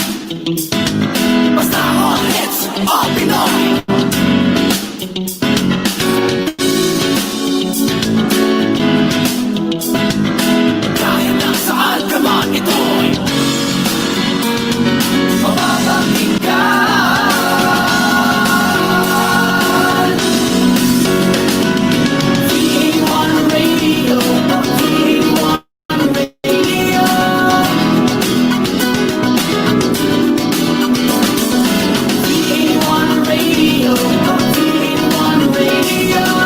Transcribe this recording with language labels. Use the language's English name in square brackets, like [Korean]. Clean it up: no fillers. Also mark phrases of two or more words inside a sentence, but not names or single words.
[English] Basta all hits, all Pinoy. [Filipino] Kahit na saan ka man ito'y mapapakinggan. VA1 Radio, VA1 Radio. VA1 Radio, VA1 Radio.